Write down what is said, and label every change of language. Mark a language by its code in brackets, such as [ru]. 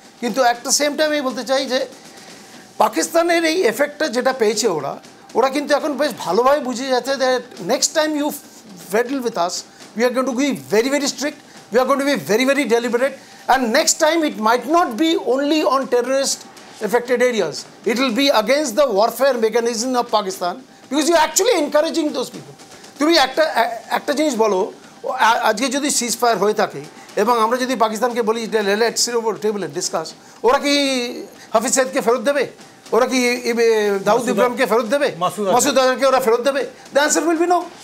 [bn] কিন্তু একটা same time আমি বলতে চাই যে পাকিস্তানের এই এফেক্টটা যেটা পেয়েছে ওরা কিন্তু এখন বেশ ভালোভাবে বুঝে যাচ্ছে [en] That next time you fiddle with us, we are going to be very very strict, we are going to be very very deliberate, and next time it might not be only on terrorist affected areas. It will be against the warfare mechanism of Pakistan, because you are actually encouraging those people. [bn] তুমি একটা জিনিস বলো, আজকে যদি সিজ fire হয়ে থাকে এবং আমরা যদি পাকিস্তানকে বলি [en] let's sit over table and discuss, [bn] ওরা কি হাফিজ সৈয়দকে ফেরত দেবে? ওরা কি দাউদ ইব্রাহিমকে ফেরত দেবে? মাসুদ আজহারকে ওরা ফেরত দেবে? [en] The answer will be no.